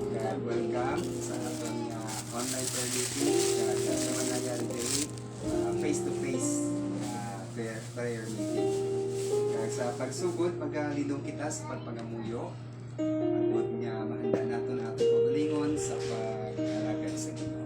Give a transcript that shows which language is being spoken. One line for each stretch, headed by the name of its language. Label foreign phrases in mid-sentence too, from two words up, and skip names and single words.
Cebuano: welcome sa atong
English: online prayer meeting.
Filipino: Kaya naman nangyari din
English: face-to-face prayer meeting.
Cebuano: Kaya sa pagsugod, maghalidong kita sa pagpangamuyo. Agod nga mahanda nato na atong pagalingon sa pag-alagad sa Ginoo.